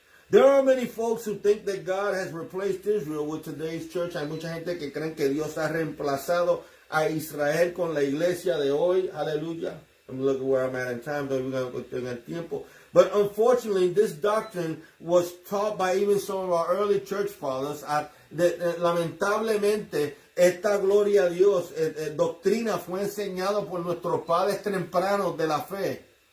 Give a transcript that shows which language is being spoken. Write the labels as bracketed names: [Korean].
[English] There are many folks who think that God has replaced Israel with today's church. [Spanish] Hay mucha gente que creen que Dios ha reemplazado a Israel con la iglesia de hoy. Aleluya. [English] I'm looking where I'm at in time, though we're going to go [Spanish] en tiempo. [English] But unfortunately, this doctrine was taught by even some of our early church fathers. [Spanish] Lamentablemente, esta gloria a Dios, doctrina fue enseñada por nuestros padres tempranos de la fe.